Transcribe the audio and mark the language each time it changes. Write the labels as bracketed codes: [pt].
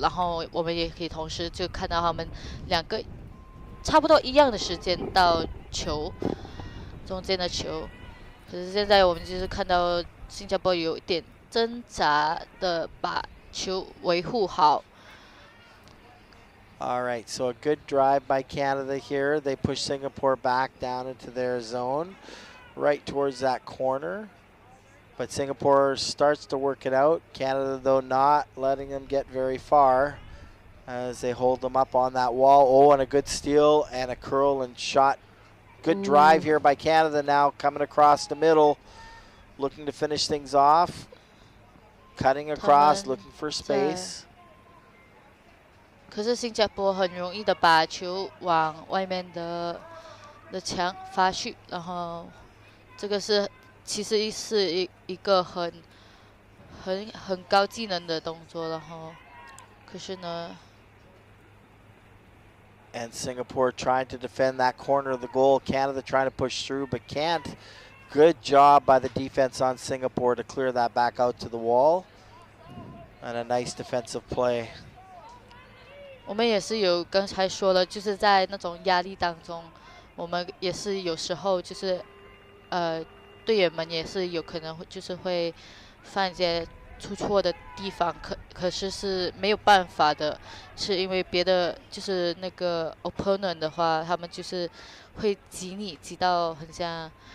[zh] 然后我们也可以同时就看到他们两个差不多一样的时间到球中间的球。可是现在我们就是看到新加坡有一点挣扎的把球维护好。 [en] All right, so a good drive by Canada here. They push Singapore back down into their zone, right towards that corner. But Singapore starts to work it out. Canada, though, not letting them get very far as they hold them up on that wall. Oh, and a good steal and a curl and shot. Good drive here by Canada now, coming across the middle, looking to finish things off. Cutting across, looking for space. [zh] 可是新加坡很容易的把球往外面的墙发去，然后这个其实是一个很高技能的动作，然后可是呢 [en] And Singapore trying to defend that corner of the goal. Canada trying to push through, but can't. Good job by the defense on Singapore to clear that back out to the wall. And a nice defensive play. [zh] 我们也是有刚才说了，就是在那种压力当中，我们也是有时候就是队员们也是有可能会犯一些出错的地方，可是没有办法的，是因为别的就是那个 opponent 的话，他们就是会挤到很像